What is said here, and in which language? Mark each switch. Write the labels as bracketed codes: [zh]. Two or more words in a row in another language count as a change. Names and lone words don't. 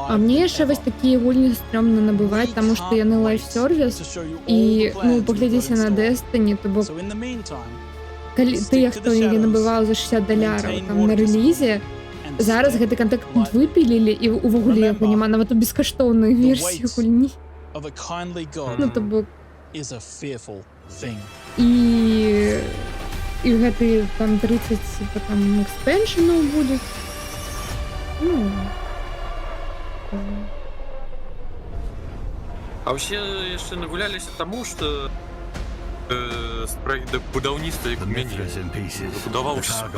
[uk] А мені [en] than [uk] ще [en] ever. [uk] ось такі вольні стрьомно набивати, тому що я не лайф-сервіс, і, ну, поглядіться на Destiny, то бо [en] So in the meantime, [uk] коли ти, хто її набивав за $60 там на релізі, [be] зараз гэты контент выпілілі, і увогуле яго няма нават у бескаштоўнай версіі гульні. [en] of a kindly god [uk] Ну, то бок, [en] is a fearful thing. [be] і гэты там 30 там експеншенаў будуць. [uk] Ну, [ru] А вообще [be] яшчэ нагуляліся таму, што будаўніцтва як мяне будаваўся.